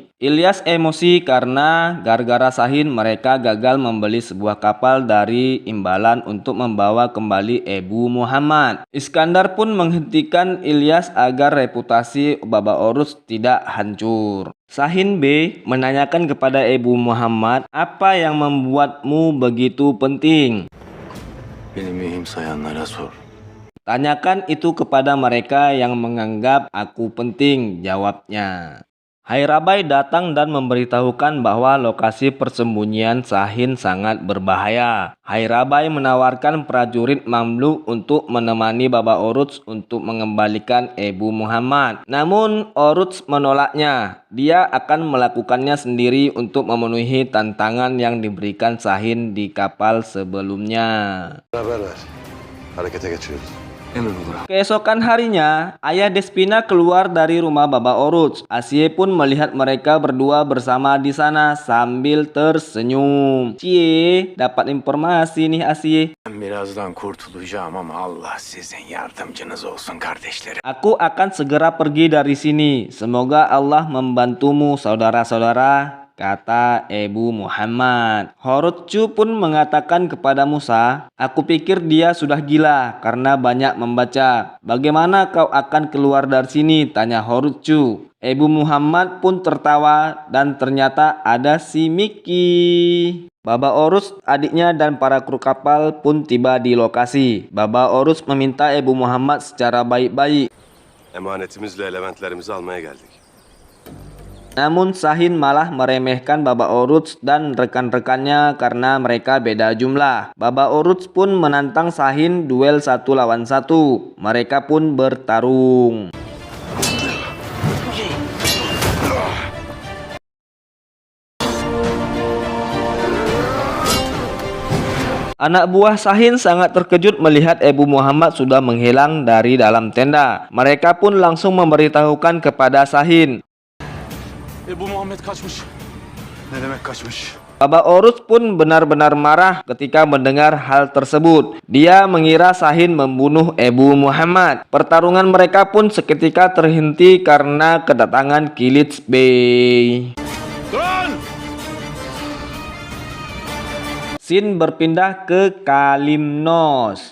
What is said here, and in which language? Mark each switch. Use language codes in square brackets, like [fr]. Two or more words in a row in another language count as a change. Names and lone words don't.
[id] Ilyas emosi karena gara-gara Sahin mereka gagal membeli sebuah kapal dari imbalan untuk membawa kembali Ebu Muhammad. Iskandar pun menghentikan Ilyas agar reputasi Baba Oruç tidak hancur. Sahin B menanyakan kepada Ebu Muhammad, apa yang membuatmu begitu penting? [tr] Beni mühim sayanlara sor. [id] Tanyakan itu kepada mereka yang menganggap aku penting, jawabnya. Hairabai datang dan memberitahukan bahwa lokasi persembunyian Sahin sangat berbahaya. Hairabai menawarkan prajurit Mamluk untuk menemani Baba Oruç untuk mengembalikan Ebu Muhammad. Namun Oruç menolaknya. Dia akan melakukannya sendiri untuk memenuhi tantangan yang diberikan Sahin di kapal sebelumnya. [tr] Haber ver. Harekete geçiyoruz. Hemen olur ağam. [id] Keesokan harinya, ayah Despina keluar dari rumah Baba Oruç. Asiye pun melihat mereka berdua bersama di sana sambil tersenyum. Cie, dapat informasi nih Asiye. [tr] Ben birazdan kurtulacağım ama Allah sizin yardımcınız olsun kardeşlerim. [id] Aku akan segera pergi dari sini. Semoga Allah membantumu saudara-saudara, kata Ebu Muhammad. Horotcu pun mengatakan kepada Musa, aku pikir dia sudah gila karena banyak membaca. Bagaimana kau akan keluar dari sini? Tanya Horotcu. Ebu Muhammad pun tertawa dan ternyata ada si Miki. Baba Oruç, adiknya dan para kru kapal pun tiba di lokasi. Baba Oruç meminta Ebu Muhammad secara baik-baik. [tr] Emanetimizle elementlerimizi almaya geldik. [id] Namun Sahin malah meremehkan Baba Oruç dan rekan-rekannya karena mereka beda jumlah. Baba Oruç pun menantang Sahin duel 1 lawan 1. Mereka pun bertarung. Anak buah Sahin sangat terkejut melihat Ebu Muhammad sudah menghilang dari dalam tenda. Mereka pun langsung memberitahukan kepada Sahin. [tr] Ebu Muhammed kaçmış. Ne demek kaçmış? [id] Baba Oruç pun benar-benar marah ketika mendengar hal tersebut. Dia mengira Sahin membunuh Ebu Muhammad. Pertarungan mereka pun seketika terhenti karena kedatangan Kilits Bey. Scene berpindah ke Kalimnos.